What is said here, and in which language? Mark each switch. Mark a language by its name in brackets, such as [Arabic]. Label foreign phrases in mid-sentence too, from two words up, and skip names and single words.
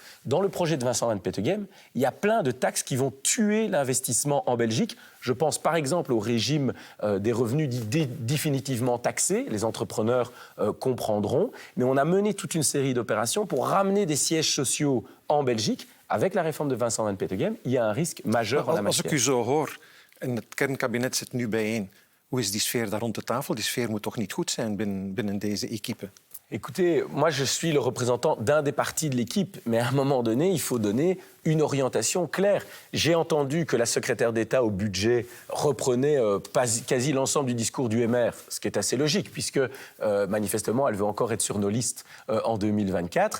[French] Dans le projet de Vincent Van Petegem, il y a plein de taxes qui vont tuer l'investissement en Belgique. Je pense par exemple au régime des revenus définitivement taxés. Les entrepreneurs comprendront. Mais on a mené toute une série d'opérations pour ramener des sièges sociaux en Belgique. Avec la réforme de Vincent Van Petegem, il y a un risque majeur en la matière. [Dutch] Als ik u zo hoor, en het kernkabinet zit nu bijeen, hoe is die sfeer daar rond de tafel? Die sfeer moet toch niet goed zijn binnen deze équipe? [French] Écoutez, moi je suis le représentant d'un des partis de l'équipe, mais à un moment donné, il faut donner une orientation claire. J'ai entendu que la secrétaire d'État au budget reprenait quasi l'ensemble du discours du MR, ce qui est assez logique, puisque manifestement, elle veut encore être sur nos listes en 2024.